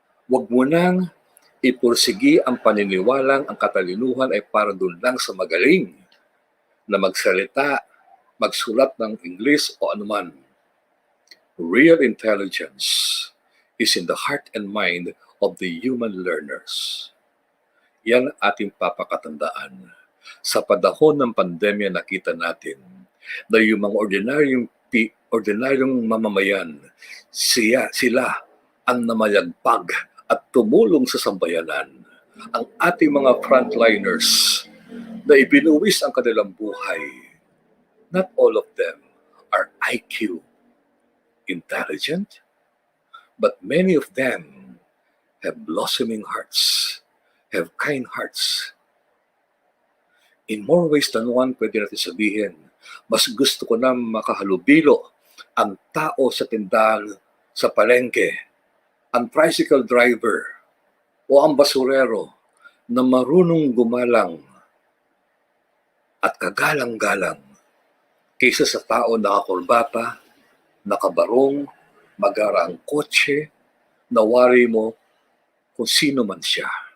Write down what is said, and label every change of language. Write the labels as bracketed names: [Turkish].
[Filipino] Huwag mo nang ipursigi ang paniniwalang ang katalinuhan ay para doon lang sa magaling na magsalita, magsulat ng English o anuman. [English] Real intelligence is in the heart and mind of the human learners. [Filipino] Yan ating papakatandaan. Sa panahon ng pandemya, nakita natin na yung mga ordinaryong mamamayan, sila ang namayagpag at tumulong sa sambayanan. Ang ating mga frontliners na ibinuwis ang kanilang buhay, [English] not all of them are IQ intelligent, but many of them have blossoming hearts, have kind hearts. In more ways than one, [Filipino] pwede natin sabihin, mas gusto ko na makahalubilo ang tao sa tindahan sa palengke, ang tricycle driver o ang basurero na marunong gumalang at kagalang-galang kaysa sa tao nakakurbata, nakabarong, magara ang kotse, nawari mo kung sino man siya.